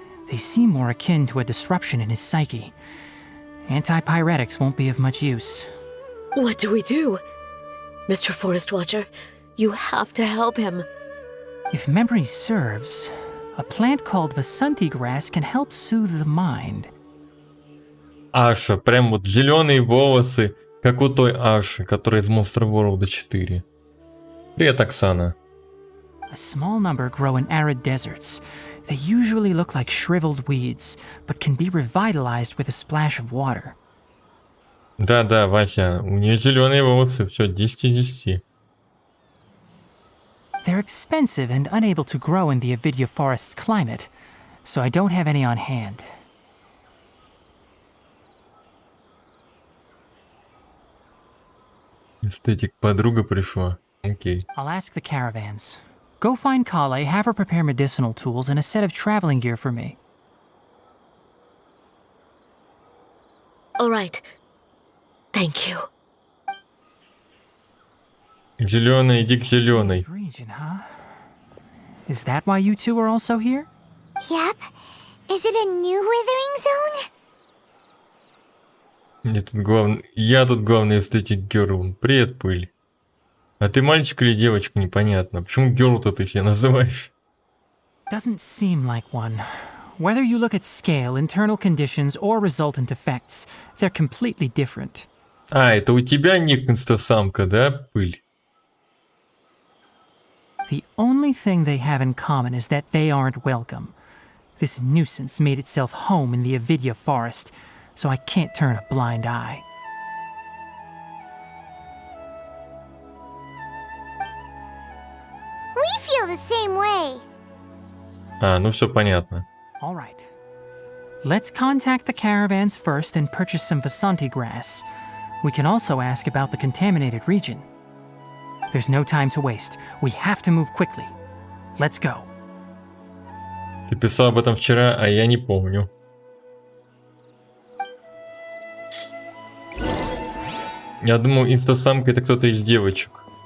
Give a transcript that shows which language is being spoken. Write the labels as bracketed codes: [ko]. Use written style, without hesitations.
[en] They seem more akin to a disruption in his psyche. Antipyretics won't be of much use. What do we do? Mr. Forest Watcher, you have to help him. If memory serves, a plant called Vasanti grass can help soothe the mind. [ru] Аша, прям вот зеленые волосы, как у той Аши, которая из Monster World 4. Привет, Оксана. [en] A small number grow in arid deserts. They usually look like shriveled weeds, but can be revitalized with a splash of water. [ru] Да, Вася, у нее зеленые волосы, все, 10 из 10. [en] They're expensive and unable to grow in the Avidya forest's climate, so I don't have any on hand. [ru] Эстетик, подруга пришла. Окей. [en] I'll ask the caravans. Go find Kale, have her prepare medicinal tools and a set of traveling gear for me. All right. Thank you. [ru] Зеленый, иди к зеленой. [en] Region, huh? Is that why you two are also here? Yep. Is it a new withering zone? [ru] Я тут главный эстетик Герл. Привет, Пыль. А ты мальчик или девочка, непонятно. Почему Герл-то ты себя называешь? [en] Doesn't seem like one. Whether you look at scale, internal conditions, or resultant effects, they're completely different. [ru] А, это у тебя ник инстасамка, да, Пыль? [en] The only thing they have in common is that they aren't welcome. This nuisance made itself home in the Avidya forest, so I can't turn a blind eye. We feel the same way. [ru] А, ну все понятно. [en] All right. Let's contact the caravans first and purchase some Vasanti grass. We can also ask about the contaminated region. There's no time to waste. We have to move quickly. Let's go. [ru] Ты писал об этом вчера, а я не помню. Я думал, инстасамка это кто-то из девочек.